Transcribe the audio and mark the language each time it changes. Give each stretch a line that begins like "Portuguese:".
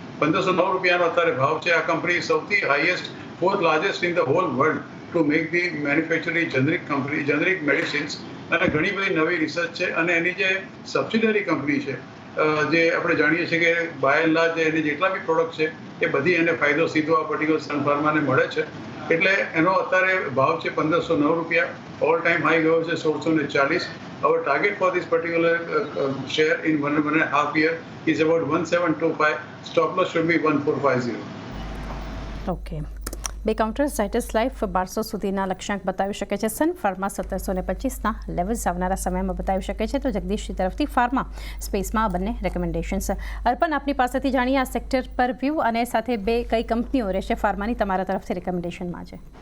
Gujarati: 1509 રૂપિયાનો અત્યારે ભાવ છે. આ કંપની સૌથી
English: highest 4th largest in the whole world to make the manufacturing generic medicines,
Gujarati: અને ઘણી બધી નવી રિસર્ચ છે. અને એની જે સબસિડરી કંપની છે, જે આપણે જાણીએ છીએ કે
English: by and large
Gujarati: એની જેટલા બી પ્રોડક્ટ છે એ બધી એને ફાયદો સીધો આ પર્ટિક્યુલર સન ફાર્માને મળે છે. એટલે એનો અત્યારે ભાવ છે 1509 રૂપિયા, ઓલ ટાઈમ હાઈ ગયો છે 1640.
English: Our target for this particular share in 1.5 year is about 1725. Stop loss should be 1450.
Gujarati: Okay, બે કાઉન્ટર ઝાયડસ લાઈફ 1200 સુધીના લક્ષ્યાંક બતાવી શકે છે. સન ફાર્મા 1725ના લેવલ્સ આવનારા સમયમાં બતાવી શકે છે. તો જગદીશજી તરફથી ફાર્મા સ્પેસમાં બંને રેકમેન્ડેશન્સ. અર્પણ, આપની પાસેથી જાણીએ આ સેક્ટર પર વ્યૂ, અને સાથે બે કઈ કંપનીઓ રહેશે ફાર્માની તમારા તરફથી રેકમેન્ડેશનમાં છે.